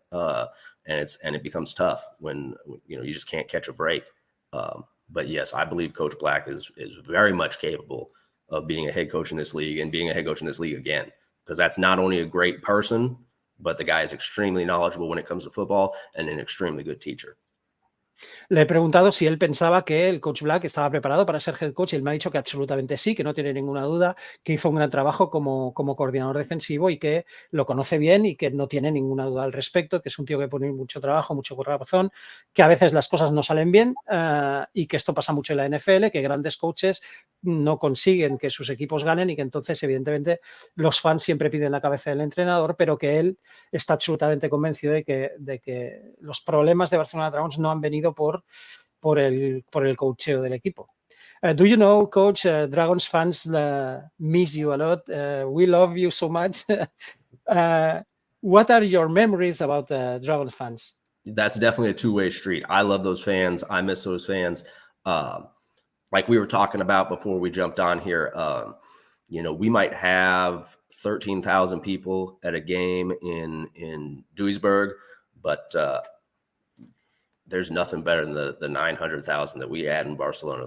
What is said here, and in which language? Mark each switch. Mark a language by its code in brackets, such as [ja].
[en] And it becomes tough when, you just can't catch a break. But yes, I believe Coach Black is very much capable of being a head coach in this league and being a head coach in this league again, because that's not only a great person, but the guy is extremely knowledgeable when it comes to football and an extremely good teacher. [es] Le he preguntado si él pensaba que el coach Black estaba preparado para ser head coach y él me ha dicho que absolutamente sí, que no tiene ninguna duda, que hizo un gran trabajo como coordinador defensivo y que lo conoce bien y que no tiene ninguna duda al respecto, que es un tío que pone mucho trabajo, mucho corazón, que a veces las cosas no salen bien y que esto pasa mucho en la NFL, que grandes coaches no consiguen que sus equipos ganen y que entonces evidentemente los fans siempre piden la cabeza del entrenador, pero que él está absolutamente convencido de que los problemas de Barcelona Dragons no han venido por el coacheo del equipo. [en] Do you know, Coach, Dragons fans miss you a lot. We love you so much. What are your memories about Dragons fans? That's definitely a two-way street. I love those fans. I miss those fans. Like we were talking about before we jumped on here, we might have 13,000 people at a game in Duisburg, but there's nothing better than the 900,000 that we had in Barcelona.